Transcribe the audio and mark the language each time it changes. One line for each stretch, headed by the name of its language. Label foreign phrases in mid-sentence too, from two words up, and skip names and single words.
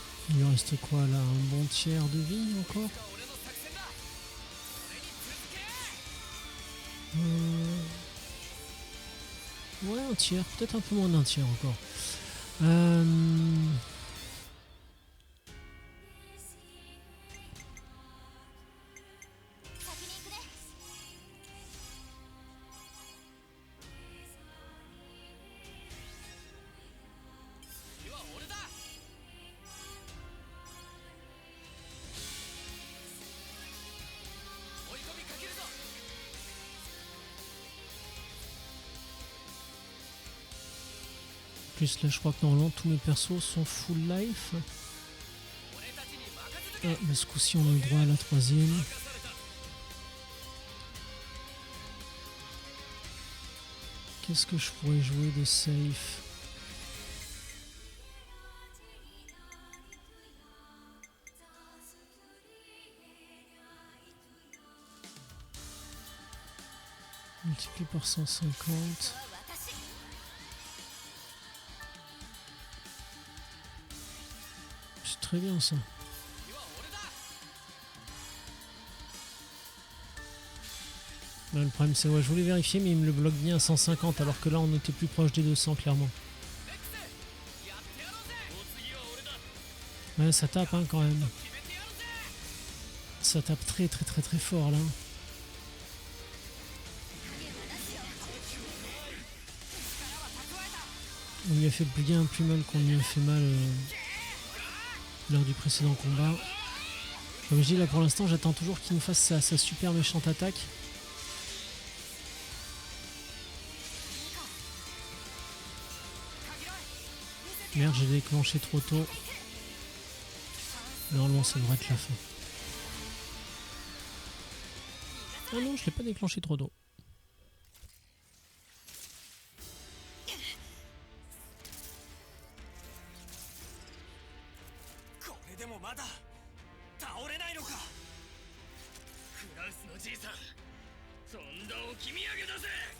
French: Il lui reste quoi là? Un bon tiers de vie encore? Ouais, un tiers, peut-être un peu moins d'un tiers encore. Euh,
Japanese: 先に行くね。次は俺だ。追い込みかけるぞ。
French: Plus là, je crois que normalement tous mes persos sont
English: full life.
Japanese: 俺たちに任せと Ah, け。
French: mais ce coup-ci, on a eu droit à la troisième.
Japanese: 任された。
French: Qu'est-ce que je pourrais jouer de safe? Multiplié par 150.
Japanese: 私。
French: C'est très bien ça.
Japanese: 次は俺だ。
French: Là, le problème c'est ouais, je voulais vérifier mais il me le bloque bien à 150 alors que là on était plus proche des 200 clairement.
Japanese: レックスやってやろうぜ。お次は俺だ。
French: Ouais, ça tape hein, quand même.
Japanese: 決めてやるぜ。
French: Ça tape très très très très fort là. On lui a fait bien plus mal qu'on lui a fait mal lors du précédent combat. Comme je dis là pour l'instant j'attends toujours qu'il nous fasse sa super méchante attaque. Merde, j'ai déclenché trop tôt. Normalement ça devrait être la fin. Ah non, je l'ai pas déclenché trop tôt.
Japanese: これでもまだ倒れないのか。フランスのじいさん、とんだ置き土産だぜ。